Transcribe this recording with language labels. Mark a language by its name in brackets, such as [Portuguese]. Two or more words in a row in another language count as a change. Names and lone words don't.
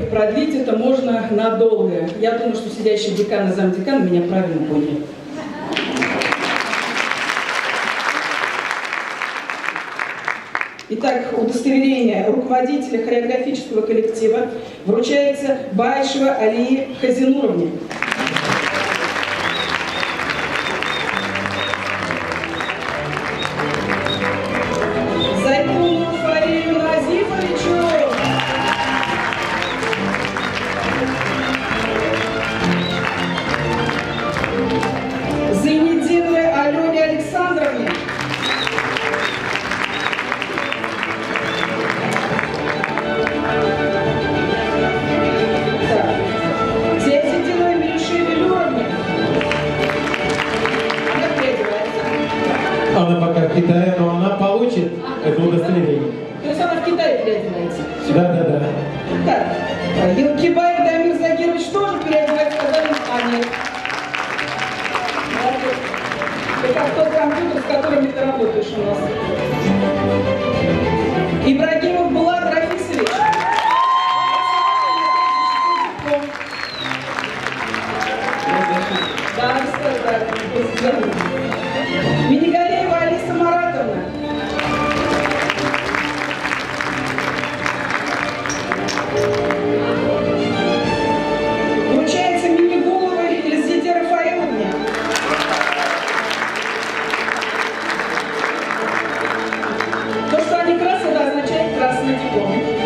[Russian] Продлить это можно надолго. Я думаю, что сидящие декан и замдекан меня правильно поняли. Итак, удостоверение руководителя хореографического коллектива вручается Баишева Алии Хазинуровне. Зайтуну Фарию Назифовичу. Зайнединовой Алене Александровне. Она пока в Китае, но она получит это удостоверение. То есть она в Китае переодевается? Да. Так, Елкибаев Дамир Загирович тоже переодевается, сказали, а нет. Это как тот компьютер, с которым ты работаешь у нас. Ибрагимов Булат Рафисович. Да. Минигалеева Алиса Маратовна. Вручается Минигуловой Елизавете Рафаиловне. То, что они красные, это означает красный диплом.